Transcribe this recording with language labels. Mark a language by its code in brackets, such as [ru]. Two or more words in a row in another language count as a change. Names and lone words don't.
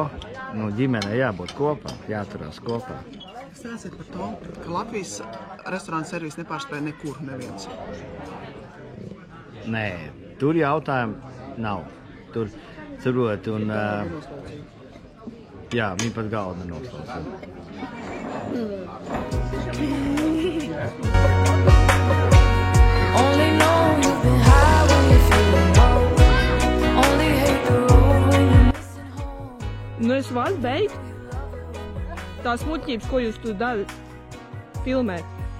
[lv] Nu, ģimenei jābūt kopā, jāturās kopā. Stāstiet par to, ka Latvijas restorāna servis nepārspēja nekur neviens. Nē, tur jautājumu nav. Tur cerot un... jā, viņi pat galdu nenoslaucīja. [en] Only know you've been high when you're feeling low. Only hate the road when you're missing home. [lv] Nu, es varu beigt tās muļķības, ko jūs tur darat, filmēt.